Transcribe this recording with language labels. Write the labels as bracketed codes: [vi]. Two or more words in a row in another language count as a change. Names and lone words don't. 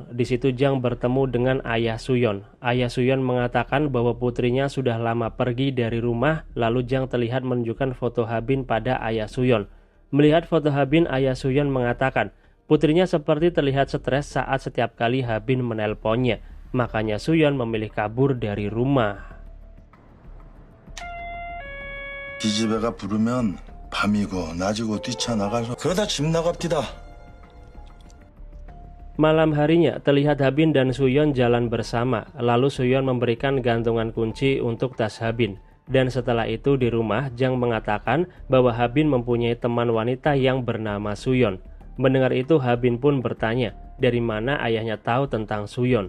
[id] Di situ Jang bertemu dengan ayah Suyon. Ayah Suyon mengatakan bahwa putrinya sudah lama pergi dari rumah. Lalu Jang terlihat menunjukkan foto Habin pada ayah Suyon. Melihat foto Habin, ayah Suyon mengatakan putrinya seperti terlihat stres saat setiap kali Habin menelponnya. Makanya Suyon memilih kabur dari rumah. [ko] 기집애가 부르면 밤이고 낮이고 뛰쳐나가서 그러다 집 나갑디다. [id] Malam harinya terlihat Habin dan Suyon jalan bersama. Lalu Suyon memberikan gantungan kunci untuk tas Habin. Dan setelah itu di rumah Jang mengatakan bahwa Habin mempunyai teman wanita yang bernama Suyon. Mendengar itu Habin pun bertanya dari mana ayahnya tahu tentang Suyon.